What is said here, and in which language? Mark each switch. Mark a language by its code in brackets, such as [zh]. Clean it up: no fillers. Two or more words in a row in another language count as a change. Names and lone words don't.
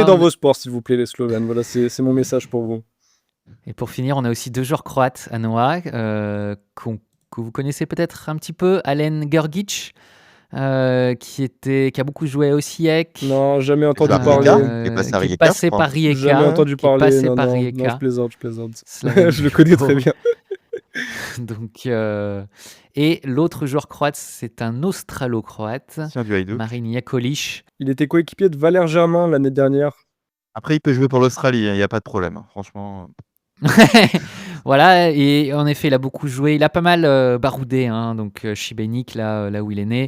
[fr] dans vos sports, s'il vous plaît, les Slovènes. Voilà, c'est mon message pour vous. Et pour finir, on a aussi 2 joueurs croates à Noah, que vous connaissez peut-être un petit peu. Alen Grgic, qui a beaucoup joué au SIEK. Non, jamais entendu à parler. Rijeka, qui est passé à Rijeka, passé je crois. par Rijeka. Jamais entendu qui est parler. passé Non, par non, Rijeka. je plaisante. Slaven Je le connais très Bilic. bien. Donc, et l'autre joueur croate, c'est un Australo-croate, Tiens, du Hajduk. Marin Jakolic. Il était coéquipier de Valère Germain l'année dernière. Après, il peut jouer pour l'Australie, il n'y a pas de problème. Franchement, Voilà, et en effet, il a beaucoup joué. Il a pas mal baroudé, hein, donc Šibenik, là où il est né.